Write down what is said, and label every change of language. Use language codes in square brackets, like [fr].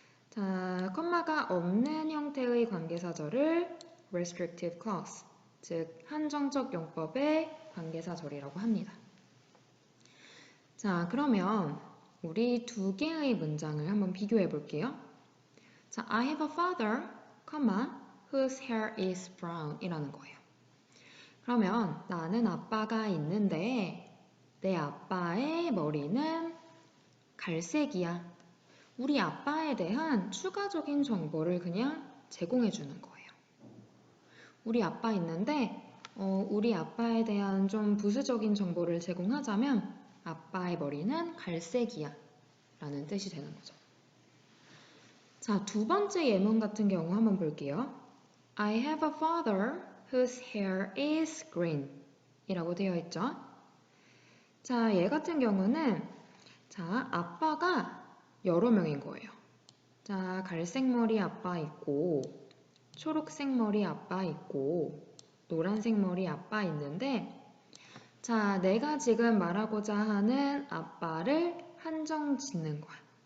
[ko] 자, 컴마가 없는 형태의 관계사절을 restrictive clause, 즉 한정적 용법의 관계사절이라고 합니다. 자, 그러면 우리 두 개의 문장을 한번 비교해 볼게요. [en] 자, I have a father, whose hair is brown [ko] 이라는 거예요. 그러면 나는 아빠가 있는데 내 아빠의 머리는 갈색이야. 우리 아빠에 대한 추가적인 정보를 그냥 제공해 주는 거예요. 우리 아빠 있는데 우리 아빠에 대한 좀 부수적인 정보를 제공하자면 아빠의 머리는 갈색이야 라는 뜻이 되는 거죠. 자, 두 번째 예문 같은 경우 한번 볼게요. [en] I have a father whose hair is green [ko] 이라고 되어 있죠. 자, 얘 같은 경우는 자, 아빠가 여러 명인 거예요. 자, 갈색 머리 아빠 있고 초록색 머리 아빠 있고 노란색 머리 아빠 있는데 자, 내가 지금 말하고자 하는 아빠를 한정 짓는 거야.